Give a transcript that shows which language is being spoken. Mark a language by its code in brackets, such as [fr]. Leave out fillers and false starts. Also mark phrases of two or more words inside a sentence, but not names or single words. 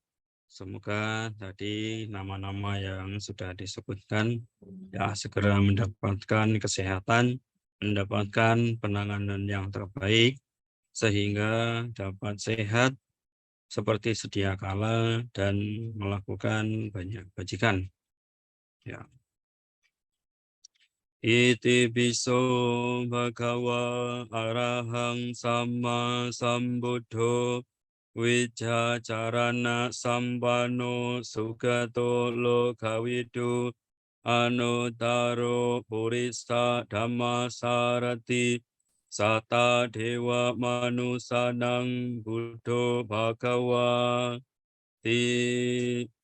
[id] Semoga tadi nama-nama yang sudah disebutkan ya segera mendapatkan kesehatan, mendapatkan penanganan yang terbaik, sehingga dapat sehat seperti sedia kala dan melakukan banyak kebajikan. Ya. [pi] Iti piso bhagava arahang sama sambuddho Wijacarana sambano sugato lokawidu anutaro purisa dhamma sarati sata dewa manusanang buddho bhagava ti